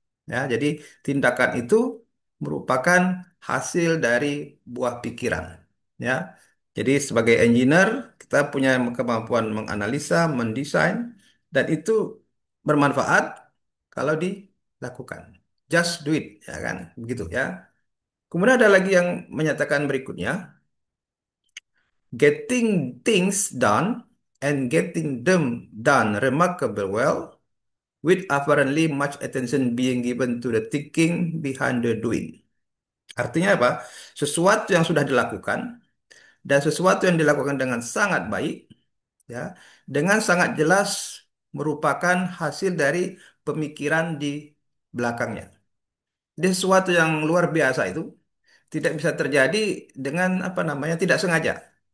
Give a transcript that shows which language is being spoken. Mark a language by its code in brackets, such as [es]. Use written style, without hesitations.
[id] Ya, jadi tindakan itu merupakan hasil dari buah pikiran. Ya, jadi sebagai engineer kita punya kemampuan menganalisa, mendesain, dan itu bermanfaat kalau dilakukan. [en] Just do it, [id] ya kan? Begitu ya. Kemudian ada lagi yang menyatakan berikutnya, [en] getting things done and getting them done remarkably well with apparently much attention being given to the thinking behind the doing. [id] Artinya apa? Sesuatu yang sudah dilakukan dan sesuatu yang dilakukan dengan sangat baik, ya, dengan sangat jelas merupakan hasil dari pemikiran di belakangnya. Jadi sesuatu yang luar biasa itu tidak bisa terjadi dengan apa namanya tidak sengaja.